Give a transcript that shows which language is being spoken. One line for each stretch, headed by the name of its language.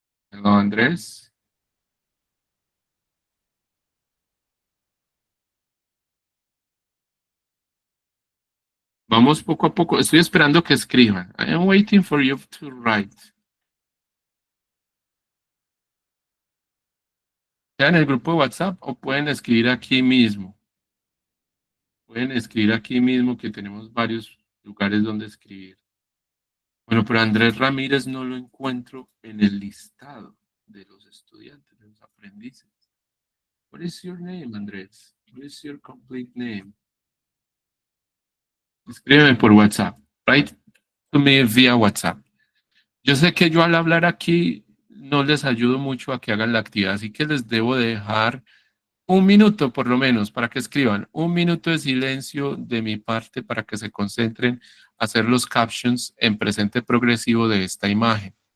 English: Hello, Andrés.
Spanish: Vamos poco a poco. Estoy esperando que escriban.
English: I am waiting for you to write.
Spanish: Sea en el grupo de WhatsApp o pueden escribir aquí mismo. Pueden escribir aquí mismo que tenemos varios lugares donde escribir. Bueno, pero Andrés Ramírez no lo encuentro en el listado de los estudiantes, de los aprendices.
English: What is your name, Andrés? What is your complete name?
Spanish: Escríbeme por WhatsApp.
English: Write to me
Spanish: vía WhatsApp. Yo sé que yo al hablar aquí no les ayudo mucho a que hagan la actividad, así que les debo dejar un minuto por lo menos para que escriban, un minuto de silencio de mi parte para que se concentren a hacer los captions en presente progresivo de esta imagen.